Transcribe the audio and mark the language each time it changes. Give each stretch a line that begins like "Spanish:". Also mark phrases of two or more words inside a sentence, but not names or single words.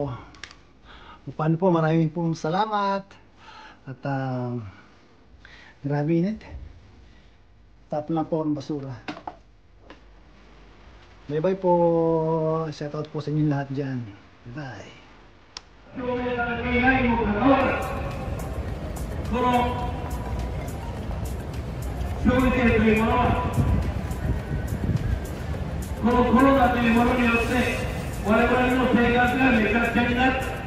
Filipino: Paano po, maraming pong salamat. At grabe init. Tapon lang po ako ng basura.
English: Bye bye po. Shout out
Filipino: po sa inyo lahat dyan. Bye.
Japanese: 消費税というものはこのコロナというものによって我々の生活がめちゃくちゃになった。